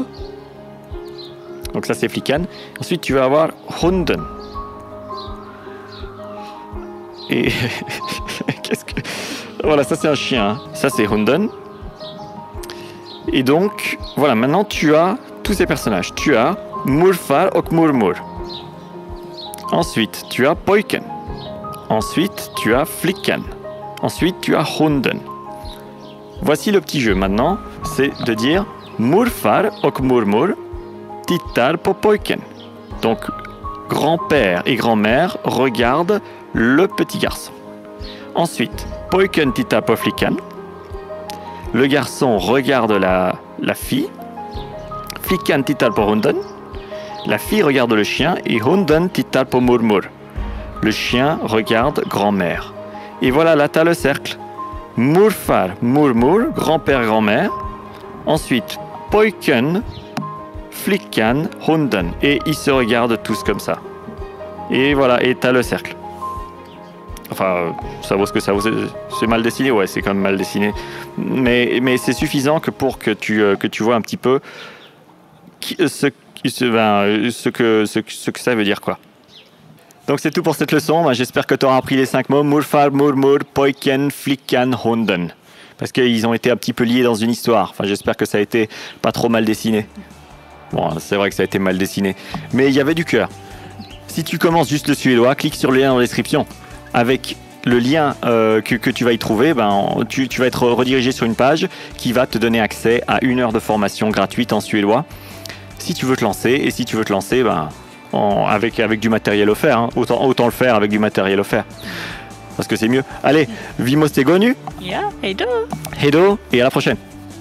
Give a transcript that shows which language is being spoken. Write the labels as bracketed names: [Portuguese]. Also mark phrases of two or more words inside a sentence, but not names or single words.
[French] Donc ça, c'est flickan. Ensuite, tu vas avoir hunden. Et qu'est-ce que... Voilà, ça, c'est un chien. Ça, c'est hunden. Et donc, voilà, maintenant, tu as tous ces personnages. Tu as [Swedish] morfar och mormor. [French] Ensuite, tu as poiken. Ensuite, tu as flickan. Ensuite, tu as hunden. Voici le petit jeu maintenant, c'est de dire [Swedish] morfar och mormor tittar på pojken. [French] Donc grand-père et grand-mère regardent le petit garçon. Ensuite, [Swedish] pojken tittar på flickan. [French] Le garçon regarde la fille. [Swedish] Flickan tittar på hunden. [French] La fille regarde le chien et [Swedish] hunden tittar på mormor. [French] Le chien regarde grand-mère. Et voilà, là tu as le cercle. [Swedish] Morfar, mormor, [French] grand-père, grand-mère. Ensuite, [Swedish] pojken, flickan, hunden. [French] Et ils se regardent tous comme ça. Et voilà, et t'as le cercle. Enfin, ça vaut ce que ça vaut. C'est mal dessiné, ouais, c'est quand même mal dessiné. Mais c'est suffisant pour que tu vois un petit peu ce que ça veut dire, quoi. Donc c'est tout pour cette leçon. J'espère que tu auras appris les 5 mots. [Swedish] Morfar, mormor, pojken, flickan, hunden. [French] Parce qu'ils ont été un petit peu liés dans une histoire. Enfin, j'espère que ça a été pas trop mal dessiné. Bon, c'est vrai que ça a été mal dessiné. Mais il y avait du cœur. Si tu commences juste le suédois, clique sur le lien dans la description. Avec le lien que tu vas y trouver, tu vas être redirigé sur une page qui va te donner accès à 1 heure de formation gratuite en suédois. Si tu veux te lancer, et si tu veux te lancer, avec du matériel offert, hein. Autant le faire avec du matériel offert. Parce que c'est mieux. Allez, [Swedish] vi måste gå nu. Ja, hej då! Hej då, [French] et à la prochaine.